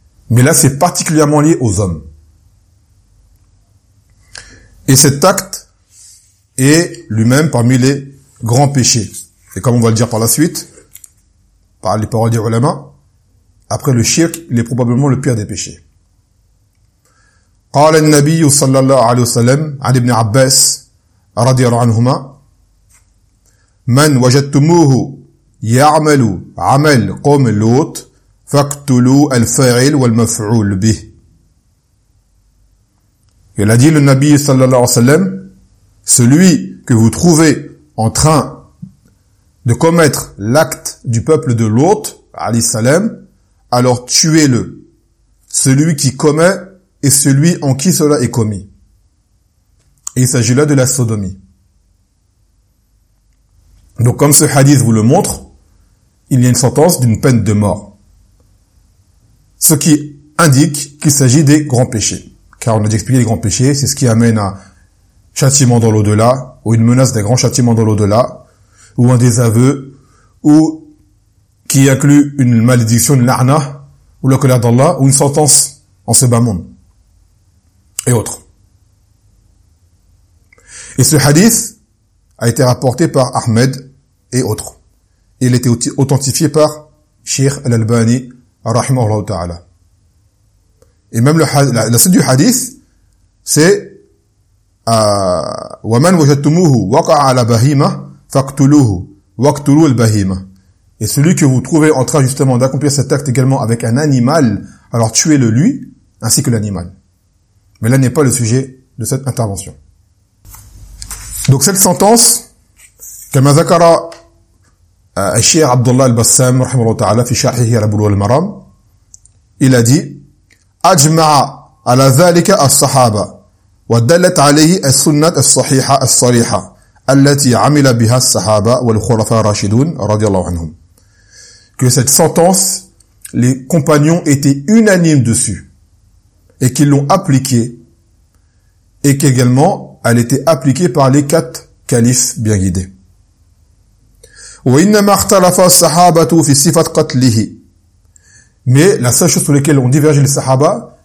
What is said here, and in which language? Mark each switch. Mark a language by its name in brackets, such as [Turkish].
[French] Mais là, c'est particulièrement lié aux hommes. Et cet acte est lui-même parmi les grands péchés. Et comme on va le dire par la suite, par les paroles des ulama, après le shirk, il est probablement le pire des péchés. [Arabic] قال النبي صلى الله عليه وسلم عن ابن عباس رضي الله عنهما من وجدتموه يعمل عمل قوم لوط فَقْتُلُوا الْفَاعِلْ وَالْمَفْعُولُ بِهِ. [French] Il a dit le Nabi sallallahu alayhi wa sallam, celui que vous trouvez en train de commettre l'acte du peuple de Lot, alayhi salam, alors tuez-le. Celui qui commet est celui en qui cela est commis. Et il s'agit là de la sodomie. Donc comme ce hadith vous le montre, il y a une sentence d'une peine de mort. Ce qui indique qu'il s'agit des grands péchés. Car on a déjà expliqué les grands péchés, c'est ce qui amène à un châtiment dans l'au-delà, ou une menace d'un grand châtiment dans l'au-delà, ou un désaveu, ou qui inclut une malédiction, une la'na, ou la colère d'Allah, ou une sentence en ce bas monde. Et autres. Et ce hadith a été rapporté par Ahmed et autres. Il a été authentifié par Sheikh Al-Albani, rahimahullah ta'ala. Et même la suite du hadith, c'est [Arabic] وَمَنْ وَجَدْتُمُوهُ وَقَعَ عَلَى بَهِيمَةٍ فَاقْتُلُوهُ وَاقْتُلُوا الْبَهِيمَةَ. [French] Et celui que vous trouvez en train justement d'accomplir cet acte également avec un animal, alors tuez-le lui, ainsi que l'animal. Mais là n'est pas le sujet de cette intervention. Donc cette sentence, [Arabic] كَمَا ذَكَرَ الشيخ عبد الله البسام رحمه الله تعالى في شرحه على بلوغ المرام الى دي اجمع على ذلك الصحابه ودلت عليه السنه الصحيحه الصريحه التي عمل بها الصحابه والخلفاء الراشدون رضي الله عنهم. [French] Que cette sentence, les compagnons étaient unanimes dessus et qu'ils l'ont appliquée, et qu'également elle était appliquée par les quatre califes bien guidés. [Arabic] وإنما اختلف الصحابة في صفة قتله. [French] Mais la seule chose sur laquelle ont divergé les Sahaba,